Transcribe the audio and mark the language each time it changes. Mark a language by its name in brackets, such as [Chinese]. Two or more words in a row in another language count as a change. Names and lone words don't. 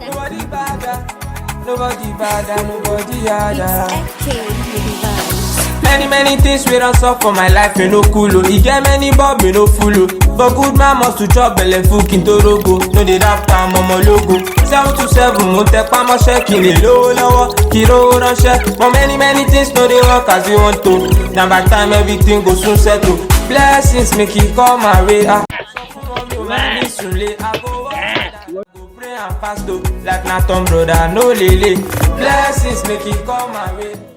[Nigerian Pidgin] Nobody bother. Nobody bother. Nobody bother. Many things we don't solve for my life, you no cool. You get many bob, you no full. But good man must to chop belle full kinto rogo. No dey rap time, mama logo. 7 to 7, [Yoruba] mo tẹ pa mọ́ṣẹ́ kí lè lówó lọ́wọ́, kí rówó ránṣẹ́. [Nigerian Pidgin] But many things no dey work as you want to. Now by time everything go soon settle. Blessings make it come my way. I go pray and fast though, like Nathan brother, no lele. Blessings make it come my way.